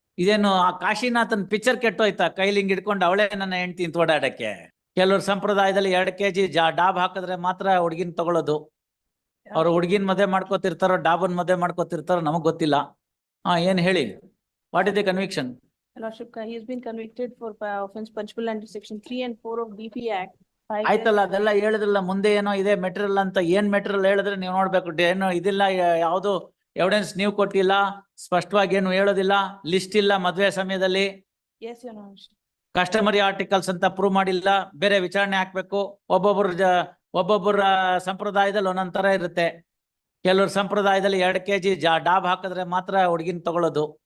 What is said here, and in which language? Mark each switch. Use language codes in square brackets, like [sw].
[kn] ಇದೇನು ಆ ಕಾಶಿನಾಥನ್ ಪಿಕ್ಚರ್ ಕೆಟ್ಟೋಯ್ತಾ, ಕೈಲಿ ಹಿಂಗ್ ಹಿಡ್ಕೊಂಡು ಅವಳೇ ನನ್ನ ಹೆಂಡ್ತಿ ಅಂತ ಓಡಾಡಕ್ಕೆ. ಕೆಲವ್ರ ಸಂಪ್ರದಾಯದಲ್ಲಿ 2 kg ಡಾಬ್ ಹಾಕಿದ್ರೆ ಮಾತ್ರ ಹುಡ್ಗಿನ್ ತಗೊಳ್ಳೋದು. ಅವ್ರು ಹುಡ್ಗಿನ್ ಮದುವೆ ಮಾಡ್ಕೋತಿರ್ತಾರೋ ಡಾಬನ್ ಮದುವೆ ಮಾಡ್ಕೋತಿರ್ತಾರೋ ನಮಗ್ ಗೊತ್ತಿಲ್ಲ. ಏನ್ ಹೇಳಿ, [en] What is the conviction? Lordship, he has been convicted for offense punishable under section 3 and 4 of DP Act. [kn] ಆಯ್ತಲ್ಲ, ಅದೆಲ್ಲ ಹೇಳಿದ್ರಲ್ಲ. ಮುಂದೆ ಏನೋ ಇದೆ ಮೆಟೀರಿಯಲ್ ಅಂತ. ಏನ್ ಮೆಟೀರಿಯಲ್ ಹೇಳಿದ್ರೆ ನೀವು ನೋಡ್ಬೇಕು. ಏನೋ ಇದಿಲ್ಲ, ಯಾವ್ದು ಎವಿಡೆನ್ಸ್ ನೀವು ಕೊಟ್ಟಿಲ್ಲ, ಸ್ಪಷ್ಟವಾಗಿ ಏನು ಹೇಳೋದಿಲ್ಲ, ಲಿಸ್ಟ್ ಇಲ್ಲ ಮದ್ವೆ ಸಮಯದಲ್ಲಿ. [en] Yes, your Lordship. [kn] Customary articles ಅಂತ ಪ್ರೂವ್ ಮಾಡಿಲ್ಲ, ಬೇರೆ ವಿಚಾರಣೆ ಹಾಕ್ಬೇಕು. ಒಬ್ಬೊಬ್ಬರ ಸಂಪ್ರದಾಯದಲ್ಲಿ ಒಂದೊಂದ್ ತರ ಇರುತ್ತೆ. ಕೆಲವ್ರ ಸಂಪ್ರದಾಯದಲ್ಲಿ 2 kg ಡಾಬ್ ಹಾಕಿದ್ರೆ ಮಾತ್ರ ಹುಡ್ಗಿನ್ ತಗೊಳ್ಳೋದು.